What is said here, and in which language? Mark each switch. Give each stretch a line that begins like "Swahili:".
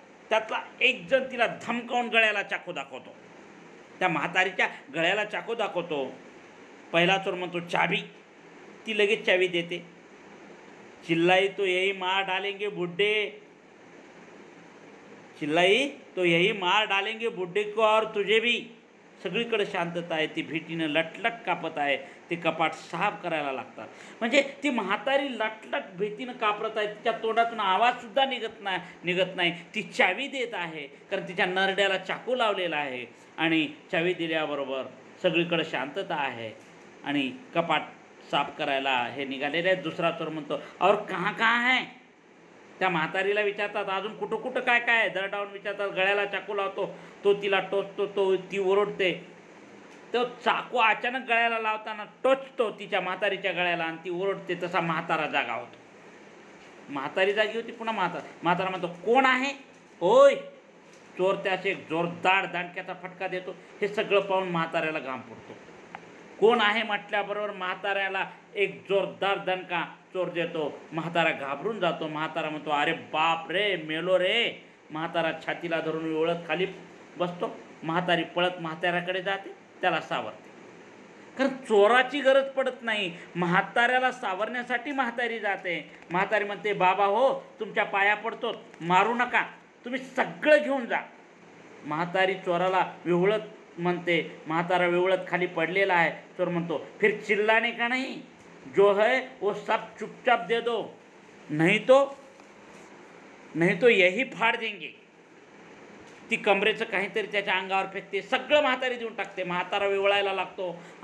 Marathi: त्यातला एक जण तिला धमकावून गळ्याला चाकू दाखवतो. त्या म्हातारीच्या गळ्याला चाकू दाखवतो. पहिला चोर म्हणतो चाबी. ती लगेच चावी देते.
Hindi: चिल्लाई तो यही मार डालेंगे बुड्ढे, चिल्लाई तो यही मार डालेंगे बुड्ढे को और तुझे भी.
Marathi: सगळीकडे शांतता आहे. ती भीतीनं लटलट कापत आहे. ते कपाट साफ करायला लागतात. म्हणजे ती म्हातारी लटलट भीतीनं कापरत आहे. तिच्या तोंडातून आवाजसुद्धा निघत नाही. ती चावी देत आहे कारण तिच्या नरड्याला चाकू लावलेला आहे. आणि चावी दिल्याबरोबर सगळीकडे शांतता आहे आणि कपाट साफ करायला हे निघालेले आहेत. दुसरा चोर म्हणतो
Hindi: और कहाँ कहाँ है.
Marathi: त्या म्हातारीला विचारतात अजून कुठं कुठं काय काय आहे. दरडावून विचारतात. गळ्याला चाकू लावतो. तो तिला टोचतो. ती ओरडते. तो चाकू अचानक गळ्याला लावताना टोचतो तिच्या म्हातारीच्या गळ्याला आणि ती ओरडते. तसा म्हातारा जागा होतो. म्हातारी जागी होती. पुन्हा म्हातारा म्हणतो कोण आहे. ओय. चोर त्याचे जोरदार दांडक्याचा फटका देतो. हे सगळं पाहून म्हाताऱ्याला घाम फुटतो. कोण आहे म्हटल्याबरोबर म्हाताऱ्याला एक जोरदार दणका चोर देतो. म्हातारा घाबरून जातो. म्हातारा म्हणतो अरे बाप रे, मेलो रे. म्हातारा छातीला धरून ओळख खाली बसतो. म्हातारी पळत म्हाताऱ्याकडे जाते. त्याला सावरते. कारण चोराची गरज पडत नाही. म्हाताऱ्याला सावरण्यासाठी म्हातारी जाते. म्हातारी म्हणते बाबा हो, तुमच्या पाया पडतो, मारू नका, तुम्ही सगळं घेऊन जा. म्हातारी चोराला विवळत म्हणते. म्हातारा विवळत खाली पडलेला आहे. चोर म्हणतो
Hindi: फिर चिल्लाने का नहीं, जो है वो सब चुपचाप दे दो, नहीं तो यही फाड़ देंगे.
Marathi: ती कमरेचं काहीतरी त्याच्या अंगावर फेकते. सगळं म्हातारी देऊन टाकते. म्हातारा विवळायला लागतो.